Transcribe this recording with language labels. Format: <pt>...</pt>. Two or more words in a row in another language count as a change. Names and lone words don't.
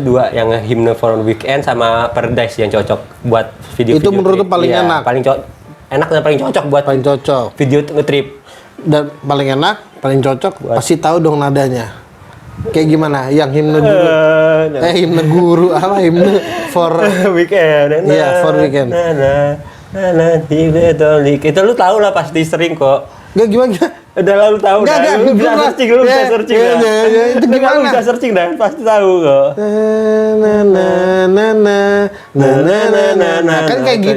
<id>gue dua, yang Hymne for a Weekend sama Paradise yang cocok buat video. Itu menurut lu paling enak? Paling enak dan paling cocok buat Paling cocok. video nge-trip. Dan paling enak, paling cocok pasti tahu dong nadanya. Kayak gimana? Yang himne guru. Himne guru apa? Himne for weekend. Iya, for weekend. Itu lu tahu lah, pasti sering kok. Gak gimana? Udah lah lu tahu dah. Lu bisa searching, lu bisa searching dah. Itu gimana? Lu bisa searching dah, pasti tahu kok. Kan kayak gitu.</id>